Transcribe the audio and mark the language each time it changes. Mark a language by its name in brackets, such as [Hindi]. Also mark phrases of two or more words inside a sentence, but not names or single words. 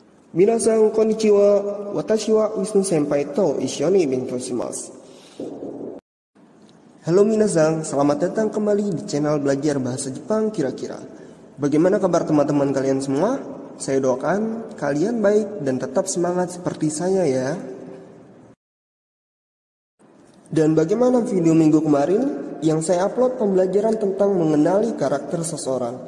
[Japanese] 皆さんこんにちは、私はWisnu先輩と一緒に勉強します. [Indonesian] Halo minasan, selamat datang kembali di channel belajar bahasa Jepang kira-kira. Bagaimana kabar teman-teman kalian semua? Saya doakan kalian baik dan tetap semangat seperti saya ya. Dan bagaimana video minggu kemarin yang saya upload pembelajaran tentang mengenali karakter seseorang.